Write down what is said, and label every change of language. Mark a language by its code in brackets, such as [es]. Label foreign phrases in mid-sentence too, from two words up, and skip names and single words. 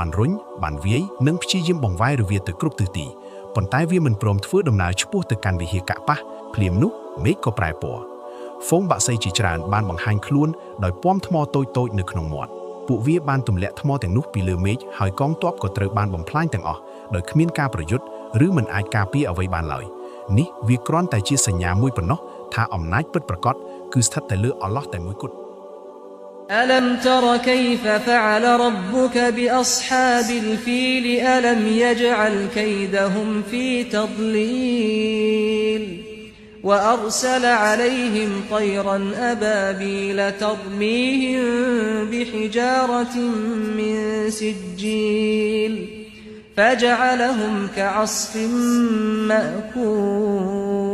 [km] បានរុញបានវាយនិងព្យាយាមបង្វែររវាទៅគ្រប់ទិសទីប៉ុន្តែវាមិនព្រមធ្វើដំណើរឆ្ពោះទៅកាន់វិហារកាប៉ះភ្លាមនោះមេឃក៏ប្រែពណ៌ហ្វូងបាក់សីជាច្រើនបានបង្ហាញខ្លួនដោយពំថ្មតូចៗនៅក្នុងមាត់ពួកវាបានទម្លាក់ថ្មទាំងនោះពីលើមេឃហើយកងទ័ពក៏ត្រូវបានបំផ្លាញទាំងអស់ដោយគ្មានការប្រយុទ្ធឬមិនអាចការពារអ្វីបានឡើយនេះវាគ្រាន់តែជាសញ្ញាមួយប៉ុណ្ណោះថាអំណាចពិតប្រាកដគឺស្ថិតតែលើអល់ឡោះតែមួយគត់ [ar] ألم تر كيف فعل ربك بأصحاب الفيل ألم يجعل كيدهم في تضليل وأرسل عليهم طيرا أبابيل ترميهم بحجارة من سجيل فجعلهم كعصف مأكول